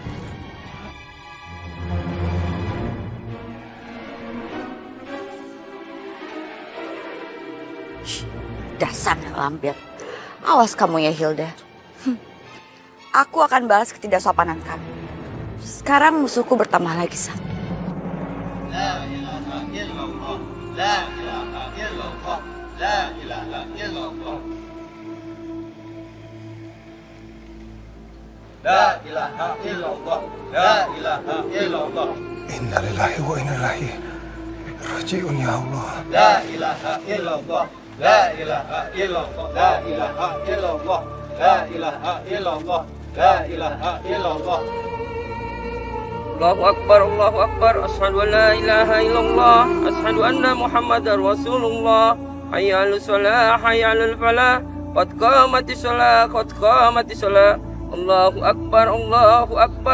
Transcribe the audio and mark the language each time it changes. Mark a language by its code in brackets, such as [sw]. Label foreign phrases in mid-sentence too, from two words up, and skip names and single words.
[id] Dasar lampir. Awas kamu ya Hilda. Aku akan balas ketidaksopanan kamu. Sekarang musuhku bertambah lagi satu. [ar] لا إله إلا الله. لا إله إلا الله. لا إله إلا الله. لا إله إلا الله. لا إله إلا الله. إنا لله وإنا إليه راجعون يا الله. لا إله إلا الله. لا إله إلا الله. لا إله إلا الله. لا إله إلا الله. لا إله إلا الله. الله أكبر، الله أكبر. أشهد أن لا إله إلا الله. أشهد أن محمدا رسول الله. حي على الصلاة، حي على الفلاح. قد قامت الصلاة، قد قامت الصلاة. الله أكبر، الله أكبر.